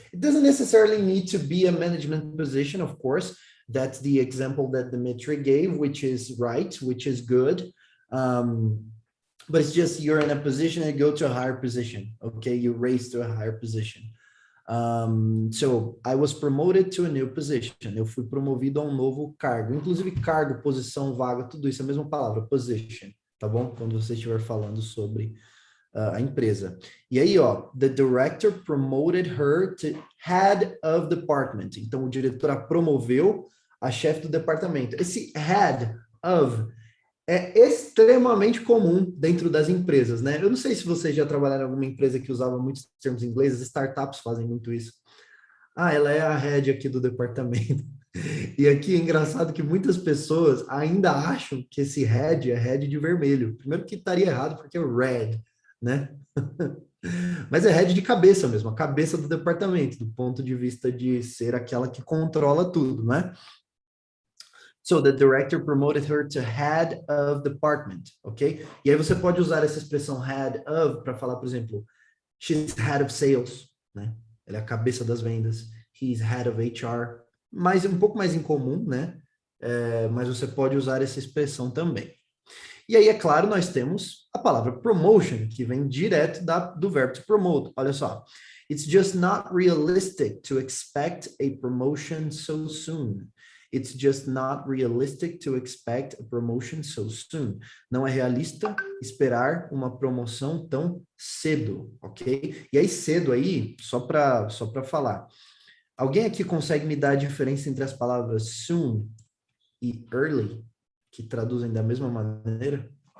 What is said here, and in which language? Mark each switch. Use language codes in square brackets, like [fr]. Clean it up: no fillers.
[en] It doesn't necessarily need to be a management position, of course. That's the example that Dimitri gave, which is right, which is good. But it's just you're in a position and you go to a higher position, okay? You raise to a higher position. So I was promoted to a new position. [pt] Eu fui promovido a um novo cargo. Inclusive cargo, posição, vaga, tudo isso é a mesma palavra, position, tá bom? Quando você estiver falando sobre a empresa. [en] E aí, ó, the director promoted her to head of department. [pt] Então, o diretor a promoveu a chefe do departamento. Esse head of é extremamente comum dentro das empresas, né? Eu não sei se vocês já trabalharam em alguma empresa que usava muitos termos ingleses, startups fazem muito isso. Ah, ela é a head aqui do departamento. E aqui é engraçado que muitas pessoas ainda acham que esse head é head de vermelho. Primeiro que estaria errado, porque é red, né? Mas é head de cabeça mesmo, a cabeça do departamento, do ponto de vista de ser aquela que controla tudo, né? [en] So the director promoted her to head of department, ok? [pt] E aí você pode usar essa expressão head of para falar, por exemplo, [en] she's head of sales, [pt] né? Ela é a cabeça das vendas. [en] He's head of HR. [pt] Mas um pouco mais incomum, né? Mas você pode usar essa expressão também. E aí, é claro, nós temos a palavra promotion, que vem direto do verbo to promote. Olha só. [en] It's just not realistic to expect a promotion so soon. It's just not realistic to expect a promotion so soon. [pt] Não é realista esperar uma promoção tão cedo, ok? E aí, cedo aí, só para falar. Alguém aqui consegue me dar a diferença entre as palavras soon e early, que traduzem da mesma maneira?